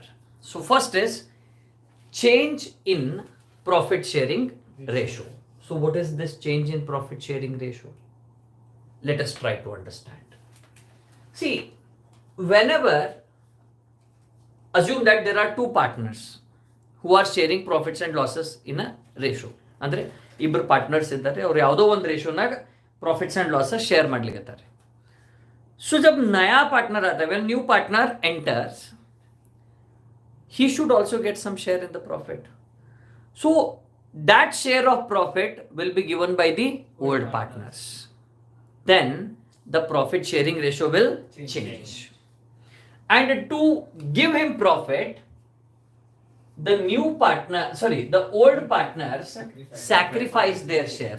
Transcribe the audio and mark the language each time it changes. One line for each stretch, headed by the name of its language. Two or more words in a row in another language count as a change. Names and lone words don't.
English: So first is change in profit sharing ratio. So what is this change in profit sharing ratio? Let us try to understand. See, whenever assume that there are two partners who are sharing profits and losses in a ratio.
Kannada: ಅಂದ್ರೆ ಇಬ್ಬರು ಪಾರ್ಟ್ನರ್ಸ್ ಇದ್ದಾರೆ ಅವ್ರು ಯಾವುದೋ ಒಂದು ರೇಷಿಯೋನಾಗ
English: profits and losses share
Kannada: ಮಾಡ್ಲಿಕ್ಕತ್ತಾರೆ ಸೊ
Hindi: जब नया पार्टनर आता है
English: when new partner enters he should also get some share in the profit. So that share of profit will be given by the old partners. Then the profit sharing ratio will change. And to give him profit, the old partners sacrifice their share.